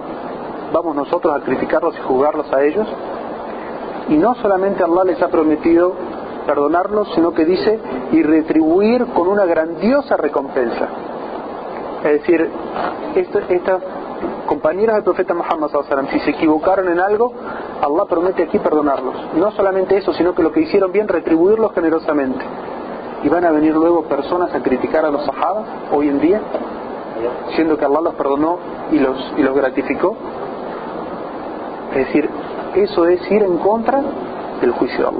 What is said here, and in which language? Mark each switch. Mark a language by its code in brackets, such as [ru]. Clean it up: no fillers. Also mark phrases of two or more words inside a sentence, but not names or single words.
[es] ¿Vamos nosotros a criticarlos y juzgarlos a ellos? Y no solamente Allah les ha prometido perdonarlos, sino que dice, y retribuir con una grandiosa recompensa. Es decir, estos compañeros del profeta Muhammad [ar] صلى الله عليه وسلم, [es] si se equivocaron en algo, Allah promete aquí perdonarlos. No solamente eso, sino que lo que hicieron bien, retribuirlos generosamente. Y van a venir luego personas a criticar a los sahabas hoy en día, siendo que Allah los perdonó y los gratificó. Es decir, eso es ir en contra del juicio de Allah.